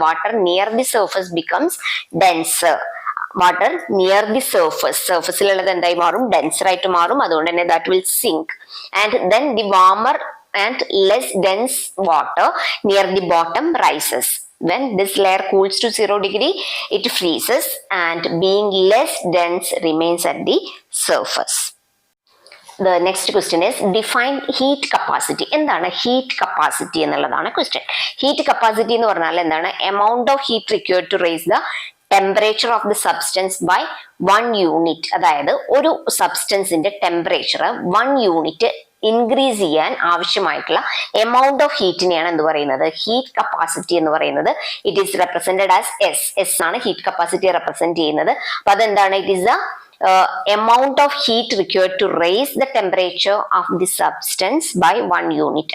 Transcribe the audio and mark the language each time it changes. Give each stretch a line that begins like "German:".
Malayalam: Water near the surface becomes denser. Water near the സർഫസിലുള്ളത് എന്തായി മാറും? Denser ആയിട്ട് മാറും. അതുകൊണ്ട് തന്നെ
English: That will sink. And then the warmer and less dense water near the bottom rises. When this layer cools to 0 degree, it freezes and being less dense remains at the surface. The next question is define heat capacity.
Malayalam: എന്താണ്
English: heat capacity
Malayalam: എന്നുള്ളതാണ്
English: question.
Malayalam: Heat capacity എന്ന് പറഞ്ഞാൽ എന്താണ്?
English: Amount of heat required to raise the temperature of the substance by 1 unit.
Malayalam: അതായത് ഒരു സബ്സ്റ്റൻസിന്റെ temperature 1 unit increase ചെയ്യാൻ ആവശ്യമായിട്ടുള്ള amount of ഹീറ്റിനെയാണ് എന്ത് പറയുന്നത്?
English: heat capacity
Malayalam: എന്ന് പറയുന്നത്.
English: it is represented as S
Malayalam: ആണ് ഹീറ്റ് കപ്പാസിറ്റി റെപ്രസെന്റ് ചെയ്യുന്നത്. അപ്പൊ അതെന്താണ്?
English: It is the amount of heat required to raise the temperature of the substance by 1 unit.